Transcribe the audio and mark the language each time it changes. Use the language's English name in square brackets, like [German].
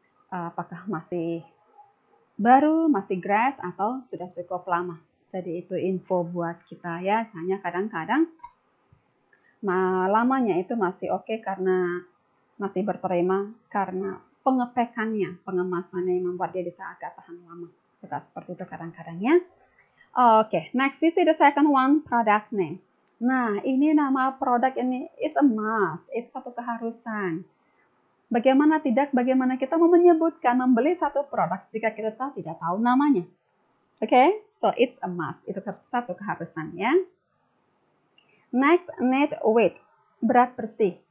[Indonesian] Apakah masih baru, masih grass, atau sudah cukup lama. Jadi itu info buat kita ya. Hanya kadang-kadang lamanya itu masih oke karena masih berterima karena pengepekannya, pengemasannya yang membuat dia bisa agak tahan lama. Juga seperti itu kadang-kadang ya. [English] Oke, next we see the second one, product name. [Indonesian] Nah, ini nama produk ini [English] is a must. It's [Indonesian] satu keharusan. Bagaimana kita mau menyebutkan, membeli satu produk jika kita tidak tahu namanya. Oke, [English] so it's a must. [Indonesian] Itu satu keharusan ya. [English] Next, net weight. [Indonesian] Berat bersih.